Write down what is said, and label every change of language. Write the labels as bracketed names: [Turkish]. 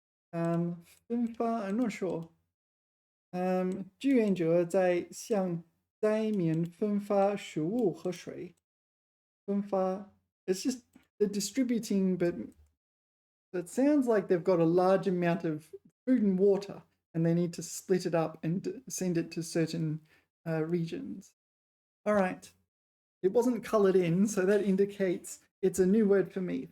[English] 分发 I'm not sure. [Chinese] 志愿者在向灾民分发食物和水。 [English] 分发 It's just they're distributing, but it sounds like they've got a large amount of food and water and they need to split it up and send it to certain regions. All right. It wasn't colored in, so that indicates it's a new word for me.